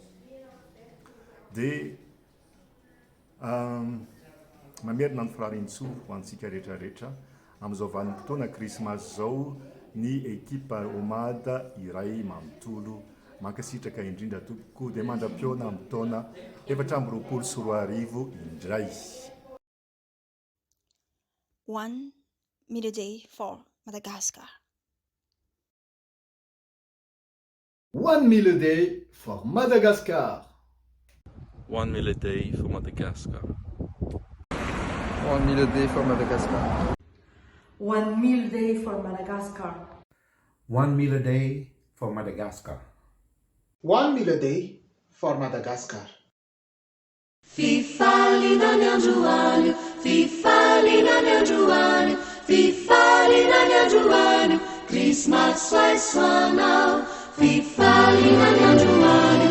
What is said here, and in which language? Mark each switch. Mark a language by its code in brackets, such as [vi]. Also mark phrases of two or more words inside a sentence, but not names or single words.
[mg] Dia mamerina ny firarian-tsoa ho antsika rehetrarehetra amin'izao vanim-potoana Krismasy izao ny ekipa homada iray manontolo mankasitraka indrindra tokoa dia mandram-piona amin'ny taona 2020 indray. [en] 1 meal a day for Madagascar. 1 meal a day for Madagascar. 1 meal a day for Madagascar. 1 meal a day for Madagascar. 1 meal a day for Madagascar. 1 meal a day for Madagascar. 1 meal a day for Madagascar. [mg] Fifalina ny androany, fifalina ny androany, fifalina ny androany, Krismasy soasoanao, fifalina ny androany.